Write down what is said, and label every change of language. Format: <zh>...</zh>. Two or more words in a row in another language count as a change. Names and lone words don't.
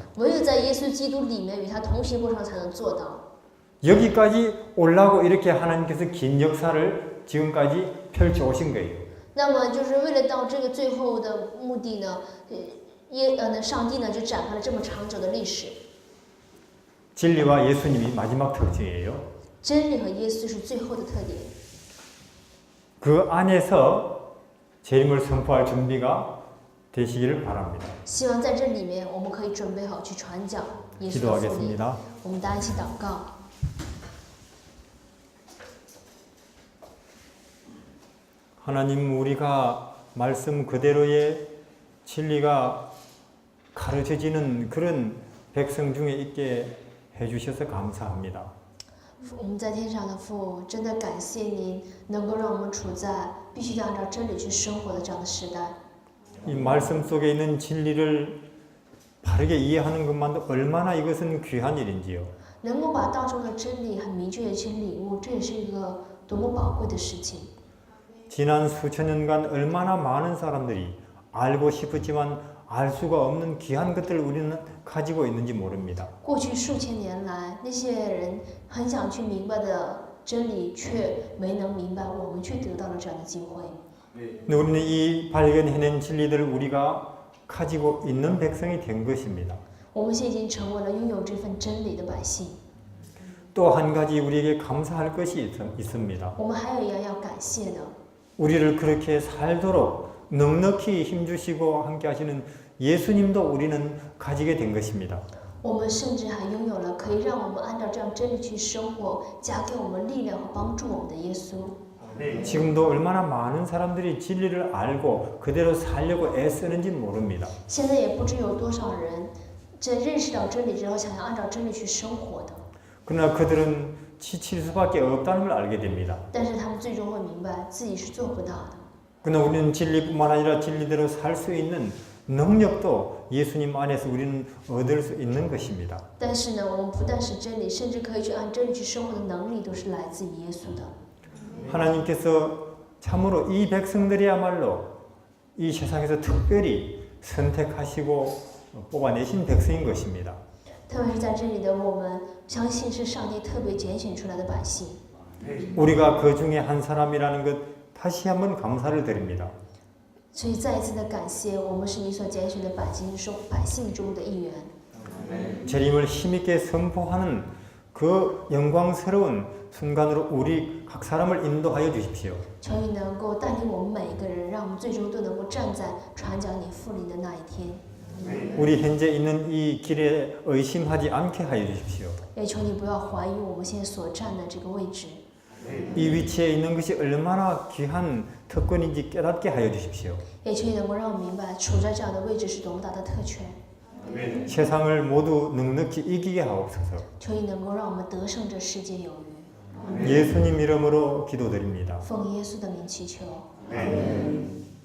<zh>唯有在耶稣基督里面与他同行过程才能做到。</zh> <ko>여기까지 올라고 이렇게 하나님께서 긴 역사를 지금까지 펼쳐 오신 거예요.</ko> <zh>那么就是为了到这个最后的目的呢，上帝呢就展开了这么长久的历史。</zh> <ko>진리와 예수님이 마지막 특징이에요.</ko> <zh>真理和耶稣是最后的特点。</zh> <ko>그 안에서 재림을 선포할 준비가 되시기를 바랍니다.</ko> <zh>希望在这里面我们可以准备好去传讲耶稣的福音。</zh> <ko>기도하겠습니다.</ko> <zh>我们大家一起祷告。</zh> <ko>하나님, 우리가 말씀 그대로의 진리가 가르쳐지는 그런 백성 중에 있게 해주셔서 감사합니다.</ko> <zh>我们在天上的父，真的感谢您能够让我们处在必须得按照真理去生活的这样的时代。</zh> <ko>이 말씀 속에 있는 진리를 바르게 이해하는 것만도 얼마나 이것은 귀한 일인지요.</ko> <zh>能够把道中的真理很明确的去领悟，这也是一个多么宝贵的事情。</zh> <ko>지난 수천 년간 얼마나 많은 사람들이 알고 싶었지만 알 수가 없는 귀한 것들을 우리는 가지고 있는지 모릅니다.</ko> <zh>过去数千年来，那些人很想去明白的真理，却没能明白，我们却得到了这样的机会。</zh> <ko>근데 우리는 이 발견해낸 진리들을 우리가 가지고 있는 백성이 된 것입니다.</ko> <zh>我们现在已经成为了拥有这份真理的百姓。</zh> <ko>또 한 가지 우리에게 감사할 것이 있습니다.</ko> <zh>我们还有一样要感谢的，</zh> <ko>우리를 그렇게 살도록 넉넉히 힘주시고 함께 하시는 예수님도 우리는 가지게 된 것입니다.</ko> <zh>我们甚至还拥有了可以让我们按照这样真理去生活，加给我们力量和帮助我们的耶稣。</zh> <ko>지금도 얼마나 많은 사람들이 진리를 알고 그대로 살려고 애쓰는지 모릅니다.</ko> <zh>现在也不知有多少人在认识到真理之后，想要按照真理去生活的。</zh> <ko>그러나 그들은 지칠 수밖에 없다는 걸 알게 됩니다.</ko> <zh>但是他们最终会明白自己是做不到的。</zh> <ko>그러나 우리는 진리뿐만 아니라 진리대로 살 수 있는 능력도 예수님 안에서 우리는 얻을 수 있는 것입니다.</ko> <zh>但是呢，我们不但是真理，甚至可以去按真理去生活的能力，都是来自于耶稣的。</zh> <ko>하나님께서 참으로 이 백성들이야말로 이 세상에서 특별히 선택하시고 뽑아내신 백성인 것입니다.</ko> <zh>特别是在这里的我们，相信是上帝特别拣选出来的百姓。</zh> <ko>우리가 그 중에 한 사람이라는 것 다시 한번 감사를 드립니다.</ko> <zh>所以再一次的感谢，我们是你所拣选的百姓中的一员。</zh> <ko>재림을 힘있게 선포하는 그 영광스러운 순간으로 우리 각 사람을 인도하여 주십시오.</ko> <zh>求你能够带领我们每一个人，让我们最终都能够站在传讲你复临的那一天。</zh> <ko>우리 현재 있는 이 길에 의심하지 않게 하여 주십시오.</ko> <zh>也求你不要怀疑我们现在所站的这个位置。</zh> <ko>이 위치에 있는 것이 얼마나 귀한 특권인지 깨닫게 하여 주십시오.</ko> <zh>也求你能够让我们明白，处在这样的位置是多么大的特权。</zh> <ko>세상을 모두 넉넉히 이기게 하옵소서.</ko> <zh>求你能够让我们得胜这世界有余。</zh> <ko>예수님 이름으로 기도드립니다.</ko> <zh>奉耶稣的名祈求。</zh>